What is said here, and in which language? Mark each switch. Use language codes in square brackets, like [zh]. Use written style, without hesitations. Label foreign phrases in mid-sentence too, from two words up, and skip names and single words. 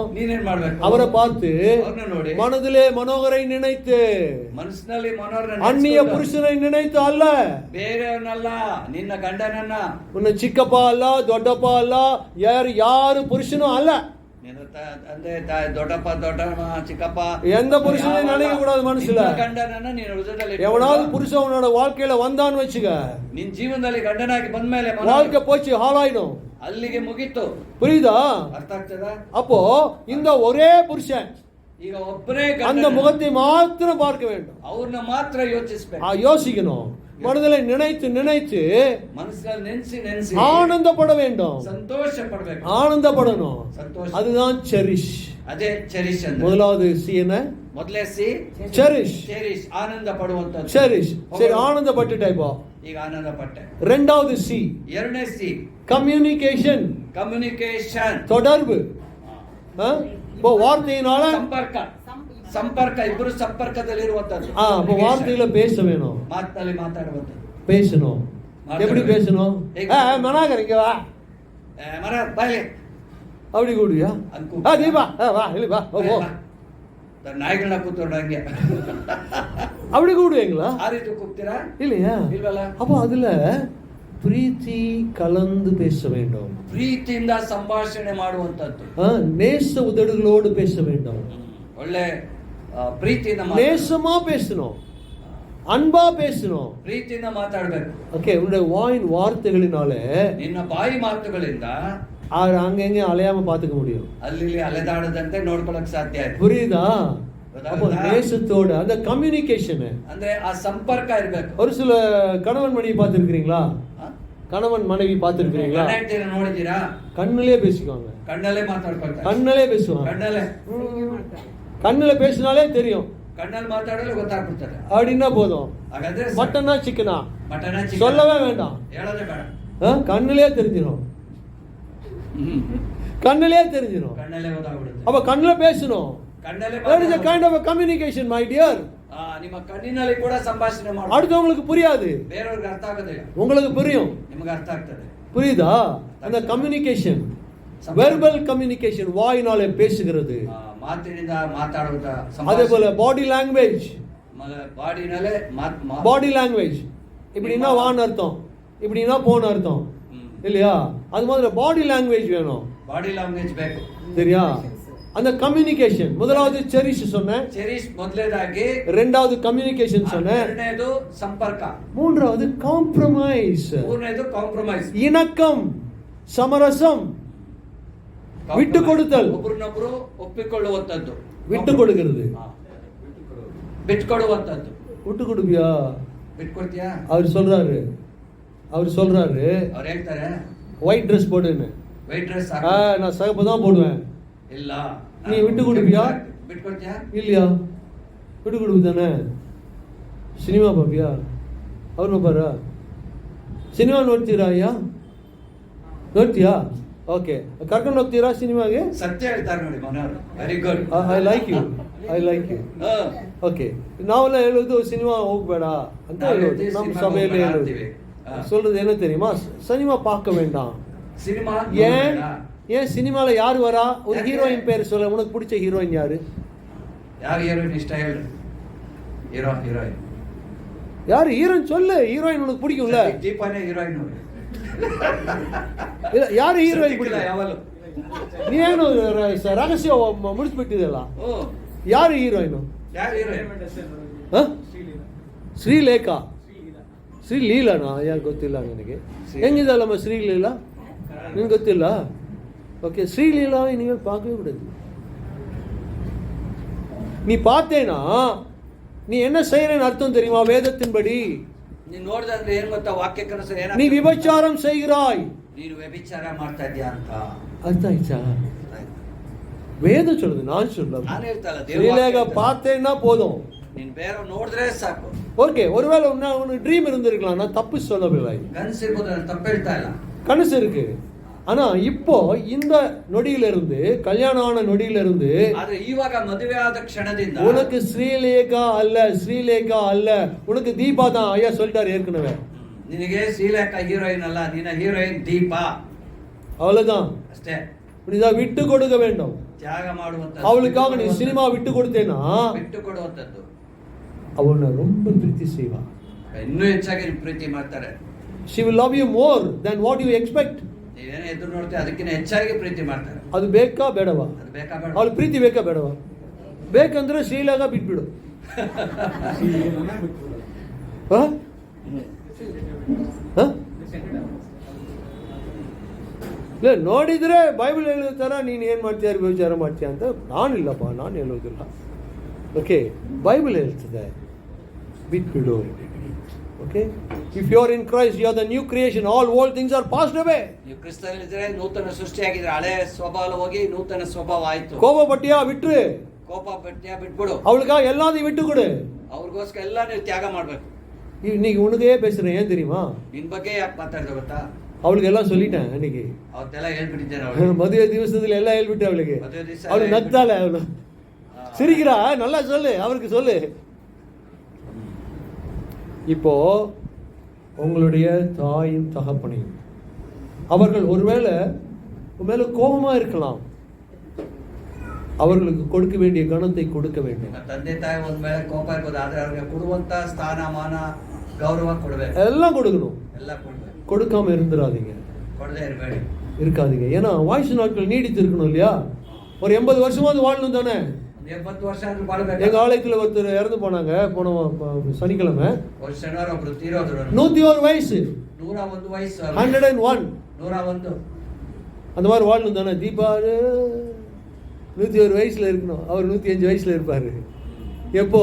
[kn] ನೀನೇನ್ ಮಾಡ್ಬೇಕು? [ta] அவரை பார்த்து [kn] ನೋಡಿ [ta] மனதிலே மனோகரை நினைத்து, [kn] ಮನಸ್ಸಿನಲ್ಲಿ ಮನೋಹರನ [ta] அந்நிய புருஷனை நினைத்து அல்ல, [kn] ಬೇರೆಯವನಲ್ಲ, ನಿನ್ನ ಗಂಡನನ್ನ, [ta] உன்னை சிக்கப்பா அல்ல, ದೊಡ್ಡப்பா அல்ல, யாரு புருஷனும் அல்ல, [kn] ಅಂದ್ರೆ ದೊಡ್ಡಪ್ಪ ದೊಡ್ಡಮ್ಮ ಚಿಕ್ಕಪ್ಪ [ta] எந்த புருஷனையும் நினைக்க கூடாது மனசுல. [kn] ಗಂಡನನ್ನ ನೀನು ಹೃದಯದಲ್ಲಿ [ta] எவனாவது புருஷன் உன்னோட வாழ்க்கையில வந்தான்னு வச்சுக்க, [kn] ನಿನ್ ಜೀವನದಲ್ಲಿ ಗಂಡನಾಗಿ ಬಂದ್ಮೇಲೆ [ta] வாழ்க்கை போச்சு, ஹாலாயிடும், [kn] ಅಲ್ಲಿಗೆ ಮುಗೀತು. [ta] புரியுதா? [kn] ಅರ್ಥ ಆಗ್ತದಾ? [ta] அப்போ இந்த ஒரே புருஷன் [kn] ಈಗ ಒಬ್ಬರೇ [ta] அந்த முகத்தை மாத்திரம் பார்க்க வேண்டும், [kn] ಅವ್ರನ್ನ ಮಾತ್ರ ಯೋಚಿಸ್ಬೇಕು, [ta] யோசிக்கணும், மனதில் நினைத்து நினைத்து [kn] மனசுல ನೆನೆಸಿ [ta] ஆனந்தப்பட வேண்டும், [kn] ಸಂತೋಷ ಪಡಬೇಕು, [ta] ஆனந்தப்படணும். அதுதான் செரிஷ். [kn] ಅದೇ ಚೆರಿಶ್ ಅಂದ್ರೆ [ta] முதலாவது சி என்ன? [kn] ಮೊದಲೇ ಸಿ [ta] செரிஷ். [kn] ಚೆರಿಶ್ ಆನಂದ ಪಡುವಂತದ್ದು. [ta] செரிஷ். சரி, ஆனந்தப்பட்டுட்டே போ. [kn] ಈಗ ಆನಂದ ಪಟ್ಟೆ. [ta] இரண்டாவது சி, [kn] ಎರಡನೇ ಸಿ [ta] கம்யூனிகேஷன். [kn] ಕಮ್ಯುನಿಕೇಶನ್ [ta] தொடர்பு. இப்போ வார்த்தையினால [kn] ಸಂಪರ್ಕ, ಇಬ್ಬರು ಸಂಪರ್ಕದಲ್ಲಿ ಇರುವಂತದ್ದು. [ta] அப்போ வார்த்தையில பேச வேணும், [kn] ಮಾತಿನಲ್ಲಿ ಮಾತಾಡುವಂತದ್ದು, [ta] பேசணும். எப்படி பேசணும்? மனாகர் இங்க வா, [kn] ಮರ ಬಾಯ್ಲಿ, [ta] அப்படி கூடுவியா? நீ வா, வா இல்லை வா, [kn] ನಾಯಿಗಳನ್ನ ಕೂತ್ಕೊಂಡಂಗೆ [ta] அப்படி கூடுவீங்களா? [kn] ಆ ರೀತಿ ಕೂಗ್ತೀರಾ? [ta] இல்லையா? [kn] ಇಲ್ವಲ್ಲ. [ta] அப்போ அதுல பிரீத்தி கலந்து பேச வேண்டும், [kn] ಪ್ರೀತಿಯಿಂದ ಸಂಭಾಷಣೆ ಮಾಡುವಂತದ್ದು, [ta] நேச உதடுகளோடு பேச வேண்டும், [kn] ಒಳ್ಳೆ ಪ್ರೀತಿಯಿಂದ [ta] நேசமா பேசணும், அன்பா பேசணும், [kn] ಪ್ರೀತಿಯಿಂದ ಮಾತಾಡಬೇಕು. [ta] ஓகே, உன்னுடைய வாயின் வார்த்தைகளினாலே, [kn] ನಿನ್ನ ಬಾಯಿ ಮಾತುಗಳಿಂದ [ta] அங்கங்க அலையாம பாத்துக்க முடியும், [kn] ಅಲ್ಲಿ ಅಲೆದಾಡದಂತೆ ನೋಡ್ಕೊಳಕ್ ಸಾಧ್ಯ ಆಯ್ತು. [ta] புரியுதா? அப்போ நேசத்தோட அந்த கம்யூனிகேஷன், [kn] ಅಂದ್ರೆ ಆ ಸಂಪರ್ಕ ಇರಬೇಕು. [ta] ஒரு சில கணவன் மனைவி பார்த்திருக்கீங்களா? கணவன் மனைவி பார்த்திருக்கீங்களா? [kn] ನೋಡಿದೀರಾ? [ta] கண்ணிலே பேசிக்குவாங்க, [kn] ಕಣ್ಣಲ್ಲೇ ಮಾತಾಡ್ಕೊಳ್ತಾರೆ, [ta] கண்ணிலே பேசுவாங்க, கண்ணில பேசினாலே தெரியும், [kn] ಕಣ್ಣಲ್ಲಿ ಮಾತಾಡಲು ಗೊತ್ತಾಗ್ಬಿಡ್ತದೆ. [ta] அப்படின்னா போதும். [kn] ಹಾಗಾದ್ರೆ [ta] மட்டனா சிக்கனா [kn] ಮಟನ [ta] சொல்லவே வேண்டாம், [kn] ಹೇಳೋದೇ ಬೇಡ, [ta] கண்ணிலே தெரிஞ்சிடும், கண்ணிலே தெரிஞ்சிடும், [kn] ಕಣ್ಣಲ್ಲೇ ಗೊತ್ತಾಗ್ಬಿಡುತ್ತೆ. [ta] அப்ப கண்ணில பேசணும். [kn] ಕಣ್ಣಲ್ಲೇ [en] that is a kind of a communication, my dear. [kn] ನಿಮ್ಮ ಕಣ್ಣಿನಲ್ಲಿ ಕೂಡ ಸಂಭಾಷಣೆ ಮಾಡಿ [ta] அடுத்தவங்களுக்கு புரியாது, [kn] ಬೇರೆಯವರಿಗೆ ಅರ್ಥ ಆಗೋದಿಲ್ಲ, [ta] உங்களுக்கு புரியும், [kn] ನಿಮಗೆ ಅರ್ಥ ಆಗ್ತದೆ. [ta] புரியுதா? அந்த கம்யூனிகேஷன், [en] verbal communication, [ta] வாயினாலே பேசுகிறது. [kn] ಮಾತಿನಿಂದ ಮಾತಾಡುವುದ. [ta] அதே போல [en] body language, [kn] ಬಾಡಿನಲ್ಲೇ [en] body language, [ta] இப்படின்னா வான்னு அர்த்தம், இப்படின்னா போன்னு அர்த்தம், இல்லையா? அது மாதிரி [en] body language [ta] வேணும், [en] body language [kn] ಬೇಕು, [ta] சரியா? அந்த கம்யூனிகேஷன், முதலாவது செரிஷ் சொன்னேன், [kn] ಚೆರಿಶ್ ಮೊದಲೇದಾಗಿ, [ta] இரண்டாவது கம்யூனிகேஷன் சொன்னேன், [kn] ಎರಡನೇದು ಸಂಪರ್ಕ, [ta] மூன்றாவது காம்ப்ரமைஸ், [kn] ಮೂರನೇದು ಕಾಂಪ್ರಮೈಸ್, [ta] இணக்கம், சமரசம், விட்டு கொடுத்தல், [kn] ಒಬ್ಬರನ್ನೊಬ್ಬರು ಒಪ್ಪಿಕೊಳ್ಳುವಂತದ್ದು, [ta] விட்டு கொடுக்கிறது, [kn] ಬಿಟ್ಕೊಡುವಂತದ್ದು. [ta] விட்டு கொடுப்பியா? [kn] ಬಿಟ್ಕೊಡ್ತೀಯಾ? [ta] அவர் சொல்றாரு, [kn] ಅವ್ರು ಹೇಳ್ತಾರೆ [en] white dress [ta] போடுன்னு, [en] white dress [ta] நான் சிகப்பு தான் போடுவேன், [kn] ಇಲ್ಲ [ta] நீ விட்டு கொடுப்பியா? [kn] ಬಿಟ್ಕೊಡ್ತೀಯಾ? [ta] இல்லையா? விட்டு கொடுப்பு தானே. [kn] ಸಿನಿಮಾ ಪಾಪಿಯಾ? ಅವ್ರನ್ನ ಬಾರ ಸಿನಿಮಾ ನೋಡ್ತೀರಾ? ಅಯ್ಯ ನೋಡ್ತೀಯಾ? ಓಕೆ, ಕರ್ಕೊಂಡು ಹೋಗ್ತೀರಾ ಸಿನಿಮಾಗೆ? ಸತ್ಯ ಹೇಳ್ತಾರೆ ನೋಡಿ ಮನೋಹರ್, [en] very good, I like you. [kn] ಓಕೆ, ನಾವೆಲ್ಲ ಹೇಳೋದು ಸಿನಿಮಾ ಹೋಗ್ಬೇಡ ಅಂತ ಹೇಳೋದು, ನಮ್ಮ ಸಭೆಯಲ್ಲಿ ಹೇಳೋದು. [ta] சொல்றது என்ன தெரியுமா? சினிமா பார்க்க வேண்டாம். சினிமா ஏன் சினிமால யாரு வரா? ஒரு ஹீரோயின் பேர் சொல்ல, உனக்கு பிடிச்ச ஹீரோயின் யாரு? யார் ஹீரோயின் இஷ்ட ಹೇಳು? ஹீரோயின் யாரு ஹீரோயின் சொல்லு, ஹீரோயின் உனக்கு பிடிக்கும்ல? [kn] ದೀಪಾನೇ ಹೀರೋயின். ಇಲ್ಲ, ಯಾರು ಹೀರೋயின் ಬಿಡಿಲ್ಲ ಯಾವಲು? ನೀವೇನು ರಹಸ್ಯ ಮುಡಿಸ್ಬಿಟ್ಟಿದೆಲ್ಲ. ಯಾರು ಹೀರೋಯಿನು? ಯಾರು ಹೀರೋಯಿನ್? ಶ್ರೀಲೇಖಾ, ಶ್ರೀಲೀಲಾನಾ? ಯಾರು ಗೊತ್ತಿಲ್ಲ ನನಗೆ. ಹೆಂಗಿದಲ್ಲಮ್ಮ ಶ್ರೀಲೀಲಾ? ನಿನ್ಗೆ ಗೊತ್ತಿಲ್ಲ? [ta] ஓகே, ஸ்ரீலீலாவை நீங்கள் பார்க்கவே கூடாது. நீ பார்த்தேனா நீ என்ன செய்யறேன்னு அர்த்தம் தெரியுமா? வேதத்தின்படி [kn] ನೀನು ನೋಡಿದ್ರೆ ಏನ್ ಗೊತ್ತಾ? ವಾಕ್ಯಕ್ಕನುಸಾರ [ta] நீ [kn] ಏನ [ta] விபச்சாரம் செய்கிறாய். [kn] ನೀನು ವ್ಯಭಿಚಾರ ಮಾಡ್ತಾ ಇದೀಯ ಅಂತ [ta] அர்த்தம் ஆயிடுச்சா? வேதம் சொல்லுது, நான் சொல்ல. [kn] ನಾನು ಹೇಳ್ತಲ್ಲ, [ta] ஸ்ரீலேகா பார்த்தேன்னா போதும். [kn] ನೀನ್ ಬೇರೆ ನೋಡಿದ್ರೆ ಸಾಕು. [ta] ஓகே, ஒருவேளை உனக்கு ட்ரீம் இருந்திருக்கலாம், நான் தப்பு சொல்லவில்லை. [kn] ಕನಸಿರ್ಬೋದು, ನಾನು ತಪ್ಪು ಹೇಳ್ತಾ ಇಲ್ಲ. [ta] கனசு இருக்கு. ஆனா இப்போ இந்த நொடியிலிருந்து, கல்யாணம் ஆன நொடியிலிருந்து, [kn] ಆದ್ರೆ ಇವಾಗ ಮದುವೆ ಆದ ಕ್ಷಣದಿಂದ [ta] உனக்கு ஸ்ரீலேகா அல்ல, உனக்கு தீபா தான். ஐயா சொல்லிட்டாரு ஏற்கனவே. [kn] ನಿನಗೆ ಶ್ರೀಲೇಖಾ ಹೀರೋಯಿನ್ ಅಲ್ಲ, ನಿನ್ನ ಹೀರೋಯಿನ್ ದೀಪಾ. [ta] அவ்வளவுதான். [kn] ಅಷ್ಟೇ. [ta] நீதான் விட்டு கொடுக்க வேண்டும். [kn] ತ್ಯಾಗ ಮಾಡುವಂತ. [ta] அவளுக்காக நீ சினிமா விட்டு கொடுத்தேனா [kn] ಬಿಟ್ಟು ಕೊಡುವಂತದ್ದು. [ta] அவனை ரொம்ப ಪ್ರೀತಿ செய்வா. [kn] ಇನ್ನೂ ಹೆಚ್ಚಾಗಿ ಪ್ರೀತಿ ಮಾಡ್ತಾರೆ. [en] She will love you more than what you expect. [kn] ನೀವೇನೇ ಎದುರು ನೋಡ್ತೀವಿ ಅದಕ್ಕಿಂತ ಹೆಚ್ಚಾಗಿ ಪ್ರೀತಿ ಮಾಡ್ತಾರೆ. ಅದು ಬೇಕಾ ಬೇಡವಾ? ಅದು ಬೇಕಾ ಬೇಡ? ಅವಳು ಪ್ರೀತಿ ಬೇಕಾ ಬೇಡವಾ? ಬೇಕಂದ್ರೆ ಶ್ರೀಲೇಖಾ ಬಿಟ್ಬಿಡು. ಇಲ್ಲ, ನೋಡಿದ್ರೆ ಬೈಬಲ್ ಹೇಳುತ್ತಾರ ನೀನು ಏನು ಮಾಡ್ತೀಯ, ವಿಚಾರ ಮಾಡ್ತೀಯ ಅಂತ. ನಾನಿಲ್ಲಪ್ಪ, ನಾನು ಹೇಳೋದಿಲ್ಲ. ಓಕೆ, ಬೈಬಲ್ ಹೇಳ್ತದೆ ಬಿಟ್ಬಿಡು. ಓಕೆ, [en] If you are in Christ you are the new creation, all old things are passed away. [kn] ನೀವು ಕ್ರಿಸ್ತನಲ್ಲಿದ್ದರೆ ನೂತನ ಸೃಷ್ಟಿಯಾಗಿದ್ರೆ, ಹಳೆ ಸ್ವಭಾವ ಹೋಗಿ ನೂತನ ಸ್ವಭಾವ ಆಯ್ತು. ಕೋಪ ಪಟ್ಟಿಯಾ ಬಿಟ್ರು, ಕೋಪ ಪಟ್ಟಿಯಾ ಬಿಟ್ಬಿಡು. [ta] அவளுக்காக எல்லாத்தையும் விட்டு கொடு. [kn] ಅವ್ರಿಗೋಸ್ಕರ ಎಲ್ಲ ನೀವು ತ್ಯಾಗ ಮಾಡ್ಬೇಕು. [ta] இன்னைக்கு உனக்கே பேசுறேன், ஏன் தெரியுமா? [kn] ನಿನ್ ಬಗ್ಗೆ ಯಾಕೆ ಮಾತಾಡ್ದೆ ಗೊತ್ತಾ? [ta] அவளுக்கு எல்லாம் சொல்லிட்டேன் அன்னைக்கு. [kn] ಅವತ್ತೆಲ್ಲ ಹೇಳ್ಬಿಟ್ಟಿದ್ದೇನೆ ಅವಳು. [ta] மதுரை திவசத்துல எல்லாம் ಹೇಳ್ಬಿಟ್ಟே அவளுக்கு. [kn] ಮದುವೆ ದಿವಸ [ta] அவಳು நத்தால, அவಳು சிரிக்கிறா. நல்லா சொல்லு, அவருக்கு சொல்லு. இப்போ உங்களுடைய தாயும் தகப்பனையும் அவர்கள் ஒருவேளை மேல கோபமா இருக்கலாம், அவர்களுக்கு கொடுக்க வேண்டிய கணத்தை கொடுக்க வேண்டும். [kn] ತಂದೆ ತಾಯಿ ಒಂದ್ ವೇಳೆ ಕೋಪ ಇರ್ಬೋದು, ಆದ್ರೆ ಅವ್ರಿಗೆ ಕೊಡುವಂತ ಸ್ಥಾನಮಾನ ಗೌರವ ಕೊಡ್ಬೇಕು. [ta] எல்லாம் கொடுக்கணும். [kn] ಎಲ್ಲ ಕೊಡ್ಬೇಕು. [ta] கொடுக்காம இருந்துடாதீங்க, [kn] ಕೊಡದೆ ಇರಬೇಡಿ, [ta] இருக்காதீங்க. ஏன்னா வாய்ஸ் நாட்கள் நீடித்து இருக்கணும் இல்லையா? ஒரு 80 வருஷமாவது வாழணும் தானே. [kn] 80 ವರ್ಷ ಆದ್ರೂ ಬಾಳ್ಬೇಕು. [ta] எங்க ஆலயத்துல ஒருத்தர் இறந்து போனாங்க போன சனிக்கிழமை. [kn] ஒரு ಶನಿವಾರ ಒಬ್ರು ತೀರೋದ್ರು. [ta] 101 வயசு, [kn] 101 ವಯಸ್ಸು, 101. 101 [ta] அந்த மாதிரி வாழணும் தானே. தீபா 101 வயசுல இருக்கணும், அவர் 105 வயசுல இருப்பாரு. எப்போ?